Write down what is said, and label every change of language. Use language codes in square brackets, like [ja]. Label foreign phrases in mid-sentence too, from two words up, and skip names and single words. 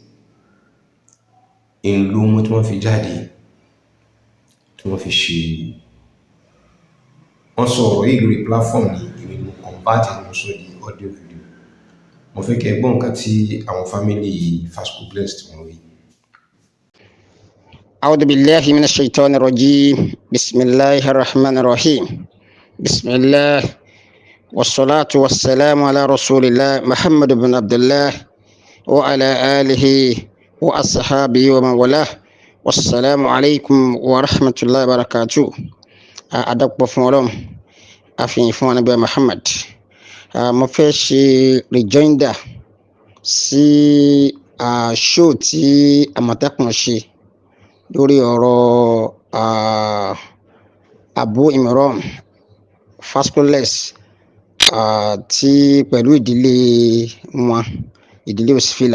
[yo] Èlò wọn tí wọ́n fi jáde, tí wọ́n fi ṣe, wọ́n sọ ọ̀rọ̀ yìí lórí platform ní èmi mo convert ẹ̀ mo sọ di [en] audio video. [yo] Mo fẹ́ kẹ́ gbọ́ nǹkan tí àwọn family Fascobless tí wọ́n rí. [ar] أعوذ بالله من الشيطان الرجيم بسم الله الرحمن الرحيم بسم الله والصلاة والسلام على رسول الله محمد بن عبد الله وعلى آله وأصحابه ومن والاه والسلام عليكم ورحمة الله وبركاته. [yo] Adọ́pọ̀ fún Ọlọ́run, àfihàn fún Ànábì Muhammad. Mo fẹ́ ṣe rejoinder sí show tí Àmọ̀tẹ́kùn ṣe lórí ọ̀rọ̀ Abu Imran Fasciculus tí pẹ̀lú ìdílé wọn, ìdílé Osifila.